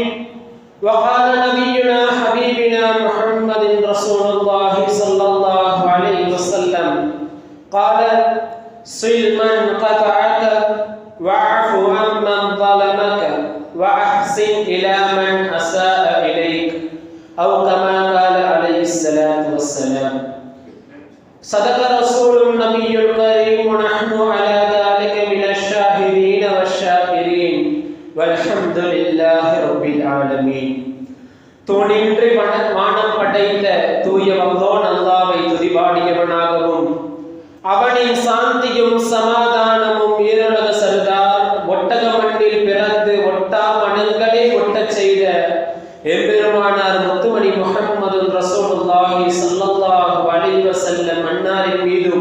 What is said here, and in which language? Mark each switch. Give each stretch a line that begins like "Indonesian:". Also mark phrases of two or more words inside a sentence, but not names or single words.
Arabic: وقال نبينا حبيبنا محمد رسول الله صلى الله عليه وسلم قال صل من قطعك واعف عمن ظلمك وأحسن إلى من أساء إليك أو كما قال عليه الصلاة والسلام. صدق الرسول النبي الكريم ونحن على ذلك من الشاهدين والشاكرين والحمد لله رب العالمين.
Tamil: தோனின்றி வானம் படைத்த தூய வல்லோன் அல்லாஹ்வை துதிபாடியவனாகவும் அவனின் சாந்தியும் சமாதானமும் ஈருலக சர்தார் ஒட்டக மண்ணில் பிறந்து ஒட்டா மனங்களே ஒட்டச் செய்த எம்பெருமானார் முத்துமணி முஹம்மது
Arabic: رسول الله صلى الله عليه وسلم
Tamil: அன்னாரின் மீதும்